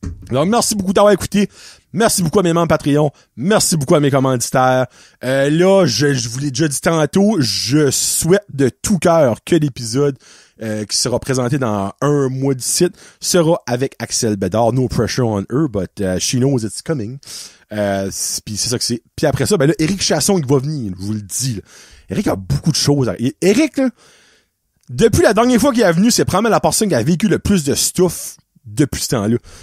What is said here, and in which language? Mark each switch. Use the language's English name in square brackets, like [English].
[French] Alors, merci beaucoup d'avoir écouté. Merci beaucoup à mes membres Patreon. Merci beaucoup à mes commanditaires. Là, je vous l'ai déjà dit tantôt, je souhaite de tout cœur que l'épisode qui sera présenté dans 1 mois d'ici sera avec Axel Bédard. [English] No pressure on her, but she knows it's coming. [French] Puis c'est ça que c'est. Puis après ça, ben là, Éric Chasson qui va venir, je vous le dis. Là. Éric a beaucoup de choses. Éric, là, depuis la dernière fois qu'il est venu, c'est probablement la personne qui a vécu le plus de stuff depuis ce temps-là.